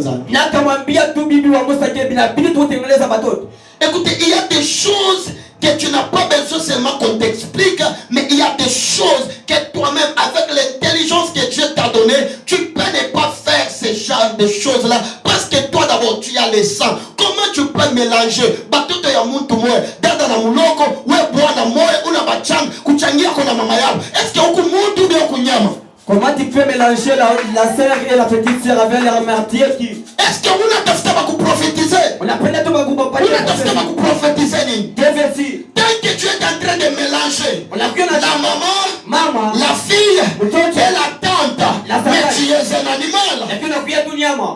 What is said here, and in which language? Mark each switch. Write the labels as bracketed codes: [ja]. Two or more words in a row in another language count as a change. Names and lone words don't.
[fr] Écoutez, il y a des choses que tu n'as pas besoin seulement qu'on t'explique, mais il y a des choses que toi-même, avec l'intelligence que Dieu t'a donnée, tu peux ne pas faire ce genre de choses-là, parce que toi d'abord tu as le sang. Comment tu peux mélanger [sw] batoto ya muntu moya dada na muloko we bwana moya una bachanga kuchangia kona mama yako? [fr] Est-ce que [sw] huku muntu ndio kunyama? [fr] Comment tu peux mélanger la sœur et la petite sœur avec leur martyr qui... Est-ce que vous n'avez pas prophétiser? On a pris tout le pas prophétiser. Tant que tu es en train de mélanger la maman, la fille et la tante, mais tu es un animal.